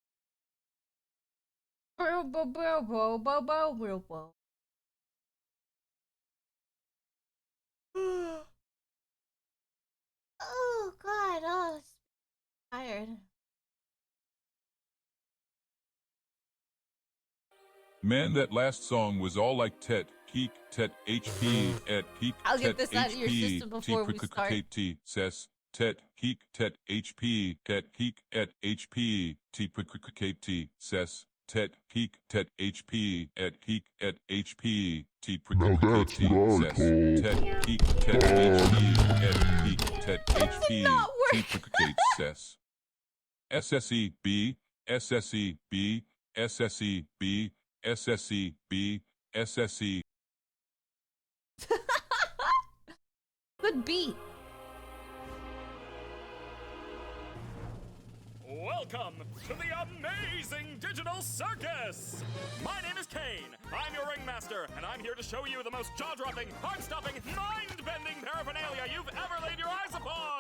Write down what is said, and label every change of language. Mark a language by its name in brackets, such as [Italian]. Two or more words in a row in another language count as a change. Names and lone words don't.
[English] Oh God, oh, tired. Man, that last song was all like tet, keek, tet, HP, et, keek, I'll tet, get this out of your HP, system before we start. t, ses, tet, keek, tet, HP, tet, keek, et, HP, t, ses, tet, keek, tet, HP, et, keek, et, HP, t, Now that's what I ses, call tet, keek, tet, HP, et, keek, tet, HP, t, ses. SSE, B, SSE, B, SSE, B, SSE, B, SSE. Good beat. Welcome to the amazing digital circus! My name is Kane. I'm your ringmaster, and I'm here to show you the most jaw-dropping, heart-stopping, mind-bending paraphernalia you've ever laid your eyes upon!